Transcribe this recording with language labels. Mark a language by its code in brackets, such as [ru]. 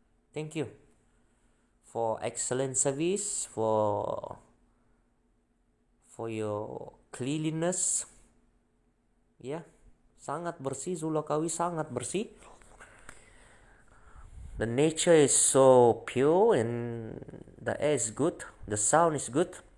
[en] Thank you for excellent service, for your cleanliness, ya. [id] Sangat bersih, Zulkawi sangat bersih. [en] The nature is so pure and the air is good, the sound is good.